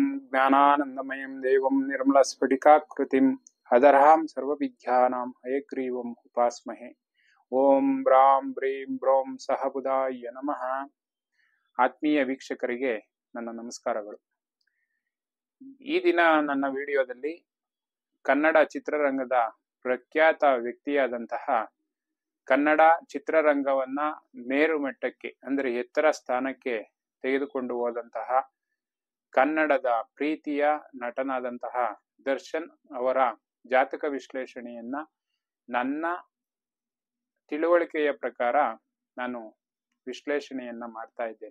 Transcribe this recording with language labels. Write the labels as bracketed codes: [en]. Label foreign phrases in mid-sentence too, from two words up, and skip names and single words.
[sa] ज्ञानानन्दमयं देवं निर्मलस्फटिकाकृतिम् अदर्हां सर्वविद्यानां हयग्रीवम् उपास्महे। ಓಂ ಬ್ರಾಂ ಬ್ರೀಂ ಬ್ರೋಂ ಸಹಬುಧಾಯ ನಮಃ. [kn] ಆತ್ಮೀಯ ವೀಕ್ಷಕರಿಗೆ ನನ್ನ ನಮಸ್ಕಾರಗಳು. ಈ ದಿನ ನನ್ನ ವಿಡಿಯೋದಲ್ಲಿ ಕನ್ನಡ ಚಿತ್ರರಂಗದ ಪ್ರಖ್ಯಾತ ವ್ಯಕ್ತಿಯಾದಂತಹ, ಕನ್ನಡ ಚಿತ್ರರಂಗವನ್ನ ಮೇರು ಮಟ್ಟಕ್ಕೆ ಅಂದರೆ ಎತ್ತರ ಸ್ಥಾನಕ್ಕೆ ತೆಗೆದುಕೊಂಡು ಹೋದಂತಹ, ಕನ್ನಡದ ಪ್ರೀತಿಯ ನಟನಾದಂತಹ ದರ್ಶನ್ ಅವರ ಜಾತಕ ವಿಶ್ಲೇಷಣೆಯನ್ನ ನನ್ನ ತಿಳುವಳಿಕೆಯ ಪ್ರಕಾರ ನಾನು ವಿಶ್ಲೇಷಣೆಯನ್ನ ಮಾಡ್ತಾ ಇದ್ದೇನೆ.